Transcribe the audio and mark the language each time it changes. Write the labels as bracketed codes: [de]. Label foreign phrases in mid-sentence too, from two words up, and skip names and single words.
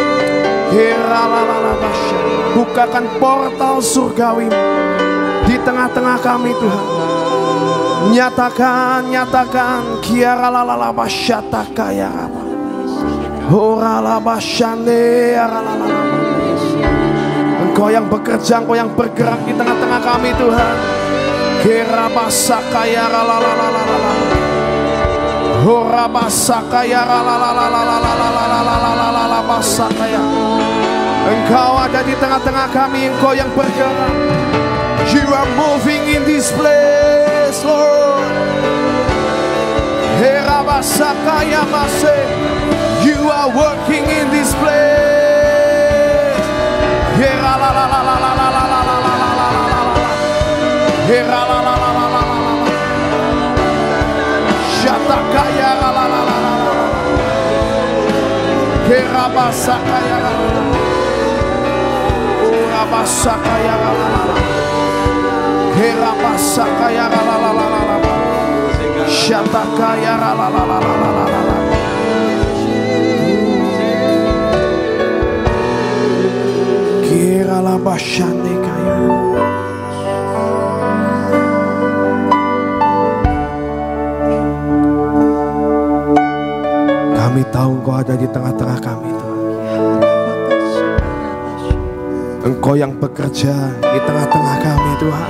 [id] Bukakan portal surgawi di tengah-tengah kami Tuhan. Nyatakan Engkau yang bekerja, Engkau yang bergerak di tengah-tengah kami Tuhan. Kerabasakaya lalalalalalala. Horabasakaya lalalalalalalalalalalalabasakaya. Engkau ada di tengah-tengah kami, Engkau yang bergerak. [en] You are moving in this place, Lord. Herabasakaya mase. You are working in this place. Heralalalalalalalalalalalalala. Heralalalalalalala. Shatakaya lalalalalalala. Herabasakaya lalalala. Urabasakaya lalalala. Herabasakaya lalalala. Shatakaya lalalala. Kira la bashande kaya. [id] Kami tahu Engkau ada di tengah-tengah kami Tuhan. Engkau yang bekerja di tengah-tengah kami Tuhan.